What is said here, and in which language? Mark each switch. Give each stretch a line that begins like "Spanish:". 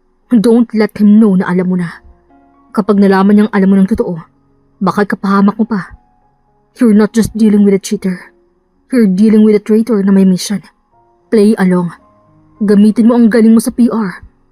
English: Don't let him know na alam mo na.
Filipino: Kapag nalaman niyang alam mo ng totoo, baka kapahamak mo pa.
English: You're not just dealing with a cheater. You're dealing with a traitor na may mission. Play along.
Filipino: Gamitin mo ang galing mo sa PR.